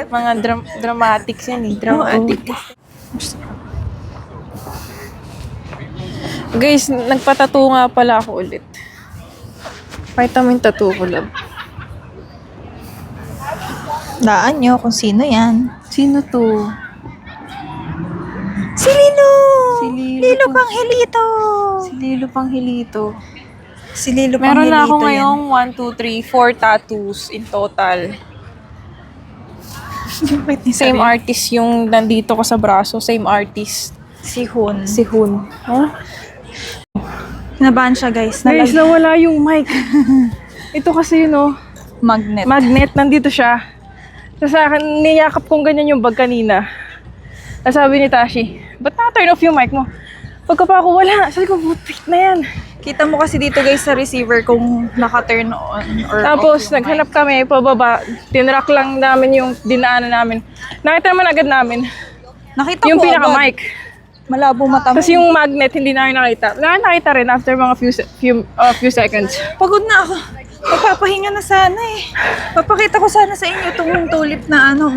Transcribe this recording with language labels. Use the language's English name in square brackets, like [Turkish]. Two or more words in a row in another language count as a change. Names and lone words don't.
[Filipino] Mga dramatics yan eh. Dramatic. Guys, nagpatato nga pala ako ulit. Vitamin tattoo ko love. Daan nyo kung sino yan. Sino to? Si Lilo! Si Lilo Lilo po. Panghilito! Si Lilo Panghilito. Si Lilo Meron Panghilito na ako yan. ngayong 1, 2, 3, 4 [English] tattoos in total. [Filipino] Same artist yung nandito ko sa braso. Same artist. Si Hun. Si Hun. Huh? Nabahan siya guys. Guys, nawala yung mic. Ito kasi yun oh. Magnet. Magnet, nandito siya. Tapos sa akin, niyakap kong ganyan yung bag kanina. Tapos sabi ni Tashi, ba't na- [English] turn off [Filipino] yung mic mo? Pagka pa ako, wala. Sabi ko, butik na yan. Kita mo kasi dito guys sa receiver kung naka- [English] turn on or [Filipino] Tapos, off yung naghanap kami, pababa. Tinrack lang namin yung dinaanan namin. Nakita naman agad namin. Nakita Yung ko agad. pinaka-mic. Malabo mata mo. Tapos yung magnet, hindi namin nakita. Nakita rin after mga [English] few seconds. [Filipino] Pagod na ako. Magpapahinga na sana eh. Papakita ko sana sa inyo itong tulip na ano.